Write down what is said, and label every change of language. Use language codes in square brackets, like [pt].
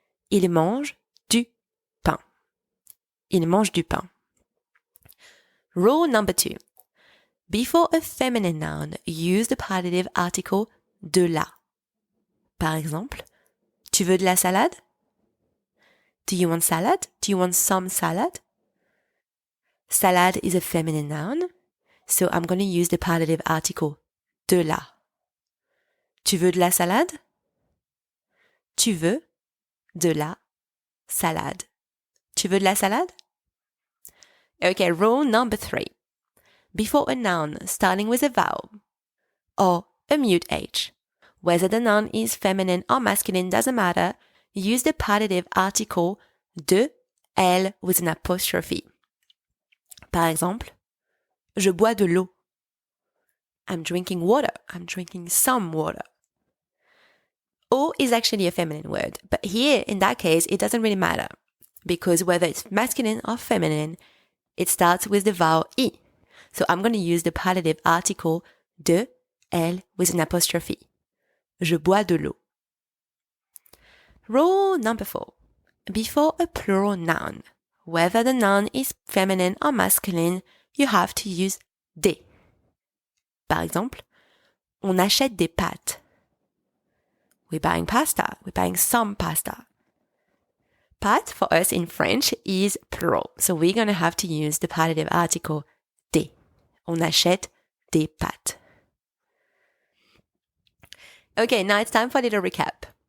[fr] Il mange du pain. Il mange du pain. [en] Rule number 2. Before a feminine noun, use the partitive article de la. [fr] Par exemple, tu veux de la salade? [en] Do you want salad? Do you want some salad? Salad is a feminine noun, so I'm going to use the partitive article de la. [fr] Tu veux de la salade? Tu veux de la salade. Tu veux de la salade? [en] Okay, rule number 3. Before a noun starting with a vowel or a mute H, whether the noun is feminine or masculine doesn't matter, use the partitive article de, L with an apostrophe. [fr] Par exemple, je bois de l'eau. [en] I'm drinking water. I'm drinking some water. Eau is actually a feminine word, but here, in that case, it doesn't really matter. because whether it's masculine or feminine, it starts with the vowel I. So I'm going to use the partitive article de, elle with an apostrophe. [fr] Je bois de l'eau. [en] Rule number 4. Before a plural noun, whether the noun is feminine or masculine, you have to use des. [fr] Par exemple, on achète des pâtes. [en] We're buying pasta. We're buying some pasta. Pâtes for us in French is plural. So we're going to have to use the partitive article des. [fr] On achète des pâtes. [en] Okay, now it's time for a little recap.